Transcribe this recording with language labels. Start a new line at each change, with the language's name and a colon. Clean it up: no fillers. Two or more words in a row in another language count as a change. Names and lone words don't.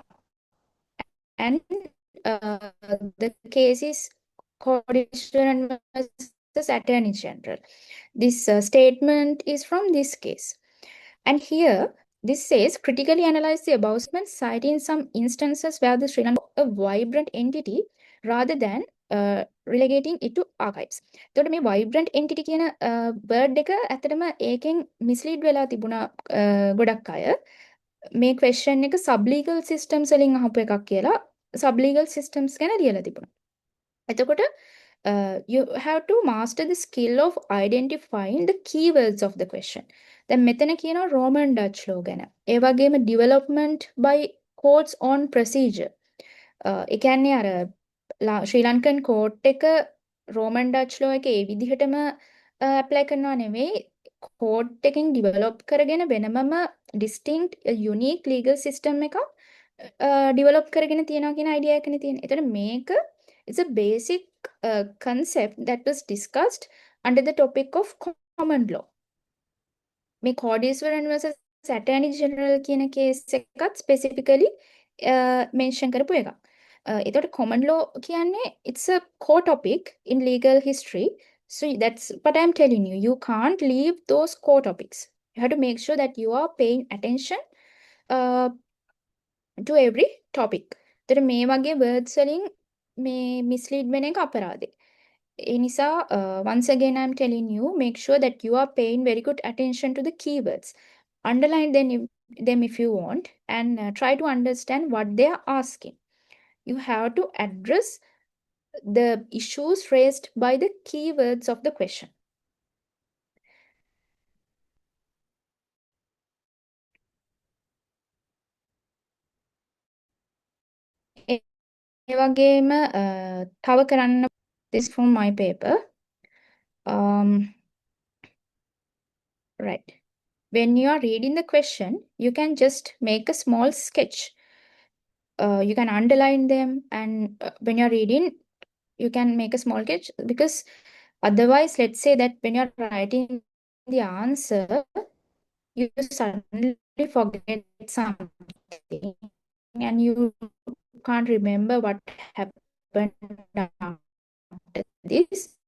English: And the case is Studena versus Attorney General. This statement is from this case. And here, this says critically analyze the above statement, citing some instances where the Sri Lanka a vibrant entity rather than relegating it to archives.
Sinhala: එතකොට මේ
English: vibrant entity
Sinhala: කියන word එක ඇත්තටම ඒකෙන් mislead වෙලා තිබුණා ගොඩක් අය. මේ question එක
English: sublegal systems
Sinhala: වලින් අහපු එකක් කියලා
English: sublegal systems
Sinhala: ගැන ලියලා තිබුණා.
English: එතකොට you have to master the skill of identifying the keywords of the question.
Sinhala: දැන් මෙතන කියනවා
English: Roman Dutch law
Sinhala: ගැන. ඒ වගේම
English: development by courts on procedure.
Sinhala: ඒ කියන්නේ අර ශ්‍රී
English: Lankan court
Sinhala: එක
English: Roman Dutch law
Sinhala: එක ඒ විදිහටම apply කරනවා නෙවෙයි. කෝට් එකෙන් develop කරගෙන වෙනමම
English: distinct unique legal system
Sinhala: එකක් develop කරගෙන තියනවා කියන idea එකනේ තියෙන්නේ.
English: එතන මේක it's a basic concept that was discussed under the topic of common law.
Sinhala: මේ Cordiswaran versus Attorney General කියන case එකත්
English: specifically mention
Sinhala: කරපු එකක්.
English: එතකොට common law කියන්නේ it's a core topic in legal history. So that's what I'm telling you. You can't leave those core topics. You have to make sure that you are paying attention to every topic.
Sinhala: එතකොට මේ වගේ words වලින් මේ mislead වෙන එක අපරාධේ.
English: ඒ නිසා once again I'm telling you, make sure that you are paying very good attention to the keywords. Underline them if you want and try to understand what they are asking. You have to address the issues raised by the keywords of the question.
Sinhala: ඒ වගේම තව කරන්න
English: this from my paper. Right. When you are reading the question, you can just make a small sketch. You can underline them, and when you're reading, you can make a small sketch, because otherwise, let's say that when you're writing the answer, you suddenly forget something and you can't remember what happened after this.